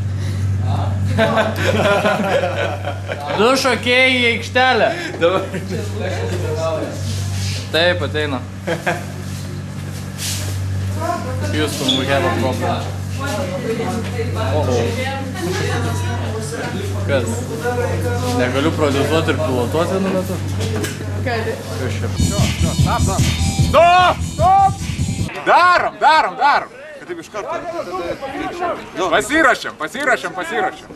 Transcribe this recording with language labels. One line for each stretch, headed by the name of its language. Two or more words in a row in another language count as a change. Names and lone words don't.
Lithuanian: Du šokėjai į aikštelę. Taip, ateina.
English: Houston, we have a problem.
Lithuanian: Kas? Negaliu prodiuzuoti ir pilotuoti vienu metu? Gali. Kas čia? Stop! Darom! Kad taip iš karto. Pasirašėm.